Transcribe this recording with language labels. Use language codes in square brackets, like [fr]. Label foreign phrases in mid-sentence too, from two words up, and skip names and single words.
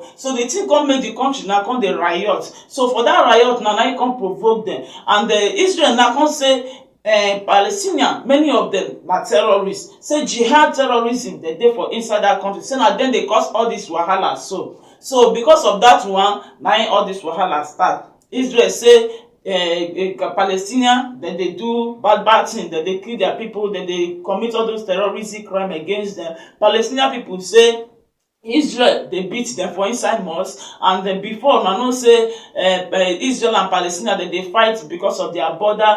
[pcm] So the thing come make the country now come dey riot. So for that riot now you come provoke them, and Israel now come say Palestinian, many of them are terrorists. Say jihad terrorism they dey for inside that country. Say now then they cause all this wahala. So because of that one, now all this wahala start. Israel say Palestinian that they do bad things, that they kill their people, that they commit all those terroristic crime against them. Palestinian people say Israel they beat them for inside mosque, and then before I know say Israel and Palestine that they fight because of their border.